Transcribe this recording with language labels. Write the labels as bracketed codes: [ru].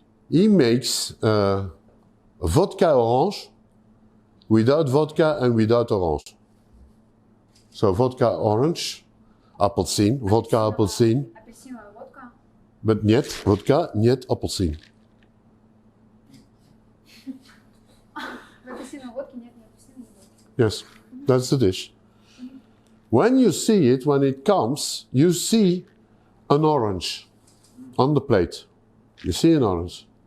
[en] He makes vodka orange without vodka and without orange. So vodka orange, appelsien, vodka appelsien, [ru] Апельсиновая водка. [en] but [ru] нет [en] vodka, нет appelsien. [ru] В апельсиновой водке нет ни апельсина, ни водки. [en] Yes, that's the dish. When you see it, when it comes, you see an orange on the plate. You see an orange.